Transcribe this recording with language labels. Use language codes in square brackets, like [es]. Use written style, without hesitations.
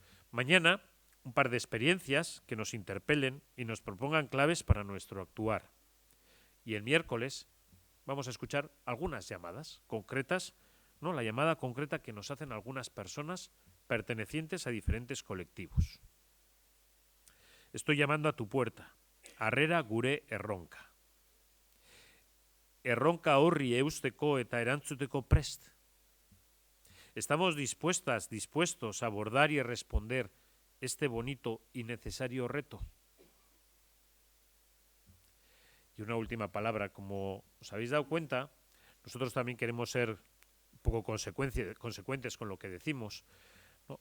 [es] Mañana un par de experiencias que nos interpelen y nos propongan claves para nuestro actuar. Y el miércoles vamos a escuchar algunas llamadas concretas, ¿no? La llamada concreta que nos hacen algunas personas pertenecientes a diferentes colectivos. Estoy llamando a tu puerta. [eu] Harrera gure erronka. Erronka horri eusteko eta erantzuteko prest. [es] Estamos dispuestos a abordar y a responder este bonito y necesario reto. Y una última palabra, como os habéis dado cuenta, nosotros también queremos ser un poco consecuentes con lo que decimos, ¿no?